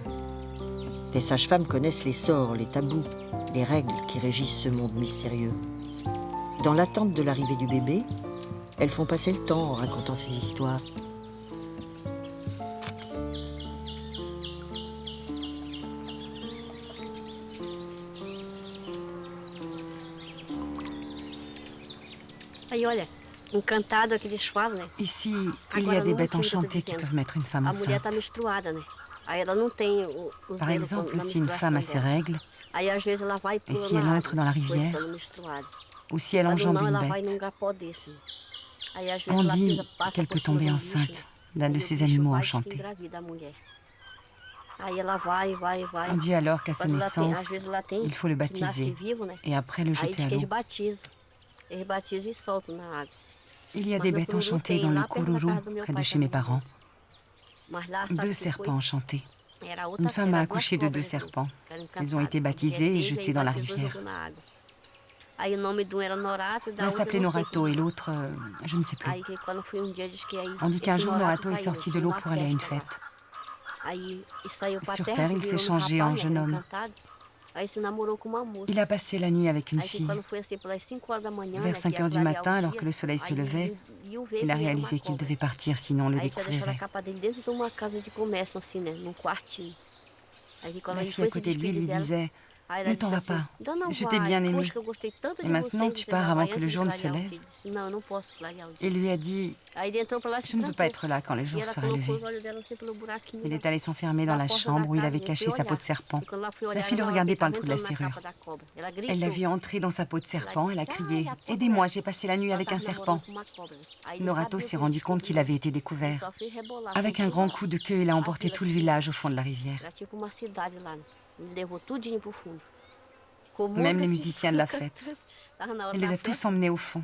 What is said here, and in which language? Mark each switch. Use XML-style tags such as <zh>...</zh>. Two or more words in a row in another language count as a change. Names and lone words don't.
<fr>Les sages-femmes connaissent les sorts, les tabous, les règles qui régissent ce monde mystérieux. Dans l'attente de l'arrivée du bébé, elles font passer le temps en racontant ces histoires.</fr> <pt>Aí olha, encantado que eles falam, né?</pt> <fr>Ici, il y a des bêtes enchantées qui peuvent mettre une femme</fr> <pt>A mulher tá</pt> <fr>enceinte.</fr> <pt>menstruada, né? Aí ela não tem o</pt> <fr>Par</fr> <pt>zelo</pt> <fr>exemple,</fr> <pt>na</pt> <fr>si une femme a ses</fr> <pt>menstruação dela.</pt> <fr>règles,</fr> <pt>Aí às vezes ela vai</pt> <fr>Et</fr> <pt>pula</pt> <fr>si elle</fr> <pt>na</pt> <fr>entre</fr> <pt>água,</pt> <fr>dans la</fr> <pt>pois</pt> <fr>rivière,</fr> <pt>estando menstruada.</pt> <fr>ou si elle</fr> <pt>Quando</pt> <fr>enjambe</fr> <pt>não,</pt> <fr>une</fr> <pt>ela vai num</pt> <fr>bête,</fr> <pt>lugar desse. Aí às vezes</pt> <fr>on</fr> <pt>ela</pt> <fr>dit</fr> <pt>pisa, passa</pt> <fr>qu'elle</fr> <pt>por</pt> <fr>peut</fr> <pt>cima</pt> <fr>tomber</fr> <pt>do bicho,</pt> <fr>enceinte d'un</fr> <pt>e</pt> <fr>de</fr> <pt>o</pt> <fr>ces</fr> <pt>bicho</pt> <fr>animaux</fr> <pt>vai e</pt> <fr>enchantés.</fr> <pt>engravida a mulher. Aí ela vai.</pt> <fr>On dit alors qu'à sa</fr> <pt>Quando ela tem, às</pt> <fr>naissance,</fr> <pt>vezes ela tem,</pt> <fr>il faut le</fr> <pt>que nasce</pt> <fr>baptiser</fr> <pt>vivo, né?</pt> <fr>et après le</fr> <pt>Aí</pt> <fr>jeter</fr> <pt>diz</pt> <fr>à</fr> <pt>que eles</pt> <fr>l'eau.</fr> <pt>batizam. Eles batizam e soltam na água.</pt> <fr>Il y a</fr> <pt>Mas</pt> <fr>des</fr> <pt>no</pt> <fr>bêtes</fr> <pt>Cururu</pt> <fr>enchantées</fr> <pt>tem,</pt> <fr>dans le</fr> <pt>lá perto da Kururu, casa do meu</pt> <fr>près</fr> <pt>pai</pt> <fr>de chez mes</fr> <pt>também.</pt> <fr>parents.</fr> <pt>Mas lá, sabe 2 o que foi?</pt> <fr>serpents enchantés.</fr> <pt>Era outra</pt> <fr>Une femme</fr> <pt>fera,</pt> <fr>a</fr> <pt>duas</pt> <fr>accouché de 2</fr> <pt>cobras, assim,</pt> <fr>serpents.</fr> <pt>que eram</pt> <fr>Ils ont été</fr> <pt>encantadas.</pt> <fr>baptisés et</fr> <pt>Teve,</pt> <fr>jetés</fr> <pt>aí</pt> <fr>dans la</fr> <pt>batizou e</pt> <fr>rivière.</fr> <pt>jogou na água. Aí o nome de um era Norato e da</pt> <fr>L'un</fr> <pt>outra</pt> <fr>s'appelait</fr> <pt>eu não sei Norato como.</pt> <fr>et l'autre, je ne sais plus.</fr> <pt>Aí que quando foi um dia, diz que aí</pt> <fr>On dit qu'un</fr> <pt>esse</pt> <fr>jour,</fr> <pt>Norato</pt> <fr>Norato est</fr> <pt>saiu,</pt> <fr>sorti de</fr> <pt>tinha</pt> <fr>l'eau</fr> <pt>uma</pt> <fr>pour aller à une</fr> <pt>festa lá.</pt> <fr>fête.</fr> <pt>Aí e saiu pra</pt> <fr>Sur</fr> <pt>terra,</pt> <fr>terre,</fr> <pt>se</pt> <fr>il s'est</fr> <pt>virou num</pt> <fr>changé en</fr> <pt>rapaz, né,</pt> <fr>jeune homme.</fr> <pt>encantado. Aí se namorou com uma moça.</pt> <fr>Il a passé la nuit avec une</fr> <pt>Aí que</pt> <fr>fille.</fr> <pt>quando foi assim pelas 5 horas da manhã,</pt> <fr>Vers</fr> <pt>né, 5 que ia</pt> <fr>heures du</fr> <pt>clarear</pt> <fr>matin,</fr> <pt>o</pt> <fr>alors</fr> <pt>dia,</pt> <fr>que le soleil se</fr> <pt>aí</pt> <fr>levait,</fr> <pt>viu ver</pt> <fr>il a</fr> <pt>que era</pt> <fr>réalisé</fr> <pt>uma</pt> <fr>qu'il</fr> <pt>cobra.</pt> <fr>devait partir, sinon on le</fr> <pt>Aí tinha deixado a</pt> <fr>découvrirait.</fr> <pt>capa dele dentro de uma casa de comércio, assim, né, num quartinho. Aí que quando</pt> <fr>La</fr> <pt>ele</pt> <fr>fille à</fr> <pt>foi se</pt> <fr>côté de lui</fr> <pt>despedir</pt> <fr>lui</fr> <pt>dela,</pt> <fr>disait</fr> <pt>aí ela</pt> <fr>« Ne</fr> <pt>disse</pt> <fr>t'en vas</fr> <pt>assim,</pt> <fr>pas,</fr> <pt>Dona</pt> <fr>je t'ai</fr> <pt>Vai,</pt> <fr>bien aimé.</fr> <pt>poxa, que eu gostei tanto</pt> <fr>Et</fr> <pt>de</pt> <fr>maintenant,</fr> <pt>você,</pt> <fr>tu</fr> <pt>você</pt> <fr>pars</fr> <pt>já</pt> <fr>avant</fr> <pt>vai</pt> <fr>que</fr> <pt>antes</pt> <fr>le</fr> <pt>de</pt> <fr>jour ne se</fr> <pt>clarear o</pt> <fr>lève.</fr> <pt>dia. Ele disse, não, eu não posso clarear o »</pt> <fr>Et</fr> <pt>dia.</pt> <fr>lui a dit</fr> <pt>Aí ele entrou pra lá e « se</pt> <fr>Je ne peux pas</fr> <pt>trancou.</pt> <fr>être là quand le</fr> <pt>E</pt> <fr>jour</fr> <pt>ela</pt> <fr>sera</fr> <pt>colocou</pt> <fr>levé.</fr> <pt>os olhos dela assim pelo buraquinho »</pt> <fr>Il est allé s'enfermer dans</fr> <pt>da</pt> <fr>la</fr> <pt>porta da</pt> <fr>chambre où il</fr> <pt>casa.</pt> <fr>avait</fr> <pt>Eu fui</pt> <fr>caché sa peau</fr> <pt>olhar.</pt> <fr>de serpent.</fr> <pt>E quando ela foi</pt> <fr>La</fr> <pt>olhar,</pt> <fr>fille le</fr> <pt>ela</pt> <fr>regardait</fr> <pt>viu que</pt> <fr>par le</fr> <pt>tava</pt> <fr>trou de la</fr> <pt>entrando na</pt> <fr>serrure.</fr> <pt>capa da cobra. Ela</pt> <fr>Elle l'a</fr> <pt>gritou.</pt> <fr>vu entrer dans sa peau de serpent, elle a crié</fr> <pt>Ai, a « cobra</pt> <fr>Aidez-moi,</fr> <pt>lá.</pt> <fr>j'ai passé la nuit</fr> <pt>Ela</pt> <fr>avec un</fr> <pt>tava</pt> <fr>serpent</fr> <pt>namorando com uma cobra. Aí ele Norato sabia</pt> <fr>s'est</fr> <pt>que</pt> <fr>rendu compte qu'il avait été</fr> <pt>ele</pt> <fr>découvert.</fr> <pt>só fez rebolar.</pt> <fr>Avec un</fr> <pt>Foi</pt> <fr>grand</fr> <pt>embora.</pt> <fr>coup de queue, il a emporté</fr> <pt>Aquilo</pt> <fr>tout le</fr> <pt>aqui,</pt> <fr>village au fond de la rivière.</fr> <pt>era tipo uma cidade lá, né? Ele levou tudinho pro fundo. Com</pt> <fr>Même</fr> <pt>música,</pt> <fr>les</fr> <pt>assim,</pt> <fr>musiciens de la fête.</fr> <pt>Tava na hora</pt> <fr>Il les</fr> <pt>da</pt> <fr>a tous</fr> <pt>festa,</pt> <fr>emmenés au fond.</fr>